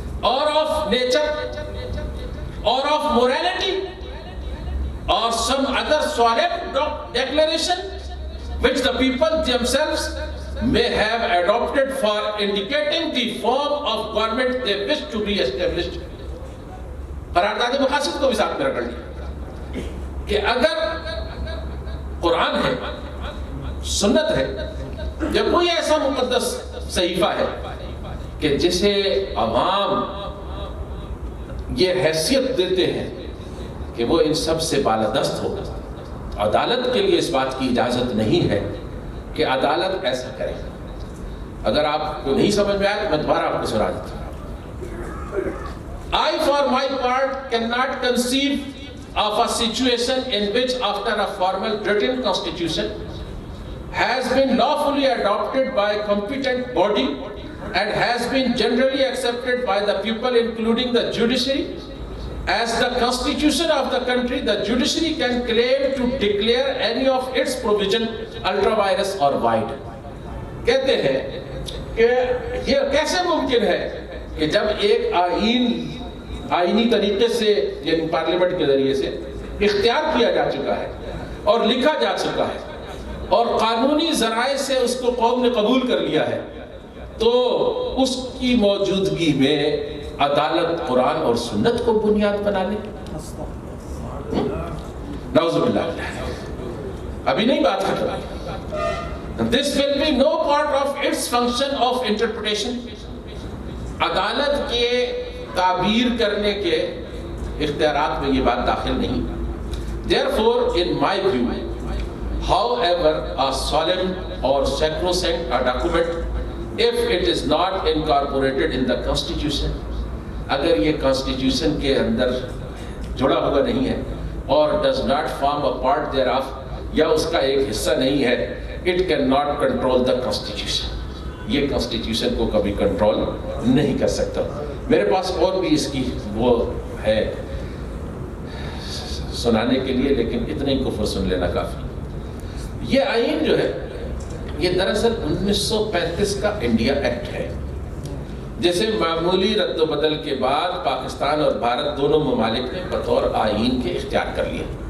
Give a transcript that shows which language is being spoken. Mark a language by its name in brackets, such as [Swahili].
[English] or of nature or of morality or some other solemn declaration which the people themselves may have adopted for indicating the form of government they wish to be established. [Urdu] قرارداد مقاصد کو بھی ساتھ میں رکھ لیا کہ اگر قرآن ہے, سنت ہے, یا کوئی ایسا مقدس صحیفہ ہے کہ جسے عوام یہ حیثیت دیتے ہیں کہ وہ ان سب سے بالادست ہوگا, عدالت کے لیے اس بات کی اجازت نہیں ہے کہ عدالت ایسا کرے. اگر آپ کو نہیں سمجھ میں آئے تو میں دوبارہ آپ کو سنا دیتا ہوں. [English] I for my part cannot conceive of a situation in which after a formal written constitution has been lawfully adopted by a competent body and has been generally accepted by the people including the judiciary as the constitution of the country, the judiciary can claim to declare any of its provision ultra vires or void. [Urdu] کہتے ہیں کہ یہ کیسے ممکن ہے کہ جب ایک آئینی طریقے سے یعنی پارلیمنٹ کے ذریعے سے اختیار کیا جا چکا ہے اور لکھا جا چکا ہے اور قانونی ذرائع سے اس کو قوم نے قبول کر لیا ہے, تو اس کی موجودگی میں عدالت قرآن اور سنت کو بنیاد بنا لے. نعوذ باللہ, ابھی نہیں بات ختم. [English] This will be no part of its function of interpretation. [Urdu] عدالت کے تعبیر کرنے کے اختیارات میں یہ بات داخل نہیں. [English] Therefore, in my view, however a solemn or sacrosanct a document, if it is not incorporated in the Constitution, [Urdu] اگر یہ Constitution کے اندر جڑا ہوا نہیں ہے اور [English] does not form a part thereof, [Urdu] یا اس کا ایک حصہ نہیں ہے, [English] it cannot control the Constitution. [Urdu] یہ Constitution کو کبھی کنٹرول نہیں کر سکتا. میرے پاس اور بھی اس کی وہ ہے سنانے کے لیے, لیکن اتنے ہی کفر سن لینا کافی. یہ آئین جو ہے یہ دراصل 1935 کا انڈیا ایکٹ ہے, جسے معمولی رد و بدل کے بعد پاکستان اور بھارت دونوں ممالک نے بطور آئین کے اختیار کر لیا.